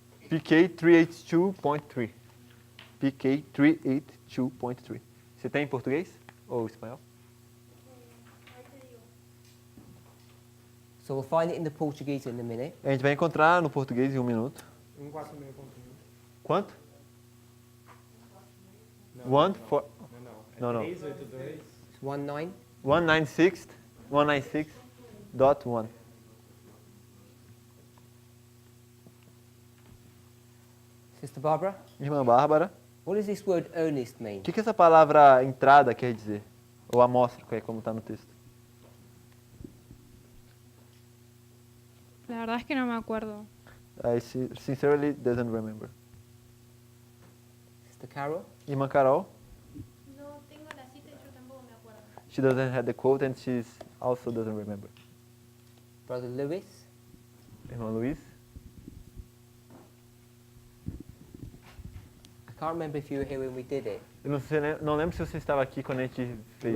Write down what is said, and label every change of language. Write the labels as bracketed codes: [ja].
[pt] PK382.3. PK382.3. Você tem em português ou espanhol? [en] So we'll find it in the Portuguese in a minute. [pt] A gente vai encontrar no português em 1 minuto. Quanto? [en] One for no. 19. 196.1. Sister Barbara, [pt] Irmã Bárbara, [en] what does this word earnest mean? [pt] o que essa palavra entrada quer dizer? Ou amostra, que é como está no texto? [es] La verdad es que no me acuerdo. [en] I sincerely doesn't remember. Sister Carol, [pt] Irmã Carol, [es] No tengo la cita y yo tampoco me acuerdo. [en] she doesn't have the quote and she also doesn't remember. Brother Lewis, [pt] Irmão Luiz, [en] I can't remember if you were here when we did it. [pt] eu não lembro se você estava aqui quando a gente fez